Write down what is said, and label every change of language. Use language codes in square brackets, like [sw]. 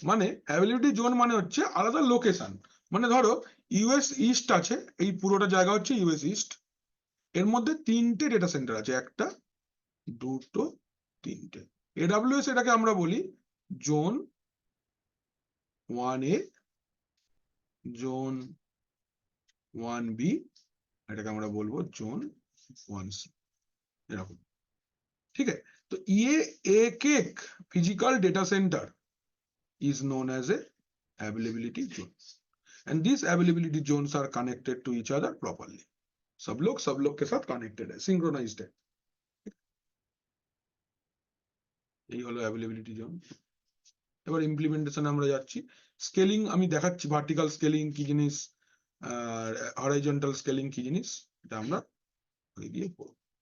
[bn] মানে availability zone মানে হচ্ছে আলাদা লোকেশন। মানে ধরো ইউএস ইস্ট আছে, এই পুরোটা জায়গা হচ্ছে ইউএস ইস্ট, এর মধ্যে 3টে ডেটা সেন্টার আছে, একটা, দুটো, 3টে। এডাব্লিউএস এটাকে আমরা বলি জোন 1A, জোন 1B, এটাকে আমরা বলবো জোন 1C, এরকম। ঠিক আছে? তো এক এক [en] physical data center is known as a availability zone, and these availability zones are connected to each other properly. [hi] सब लोग के साथ connected है, synchronized है। [bn] এই হলো availability zone। এবার ইমপ্লিমেন্টেশন আমরা যাচ্ছি। স্কেলিং আমি দেখাচ্ছি, ভার্টিক্যাল স্কেলিং কি জিনিস আর হরাইজন্টাল স্কেলিং কি জিনিস, এটা আমরা গিয়ে পড়ব।